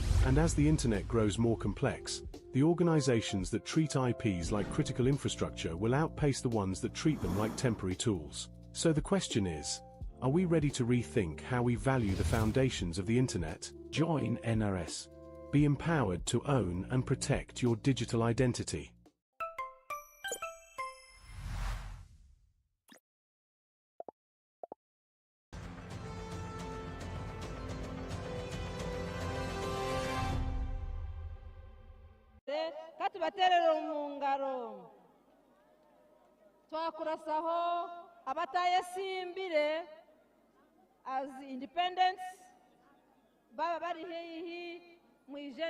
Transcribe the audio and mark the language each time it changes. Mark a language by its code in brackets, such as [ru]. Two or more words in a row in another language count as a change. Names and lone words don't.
[en] And as the internet grows more complex, the organizations that treat IPs like critical infrastructure will outpace the ones that treat them like temporary tools. So the question is, are we ready to rethink how we value the foundations of the internet? Join NRS. Be empowered to own and protect your digital identity. [nyn] katubaterera omungaro twakurasaho abatayesimbire [en] as independents [nyn] baba bari heihi mwije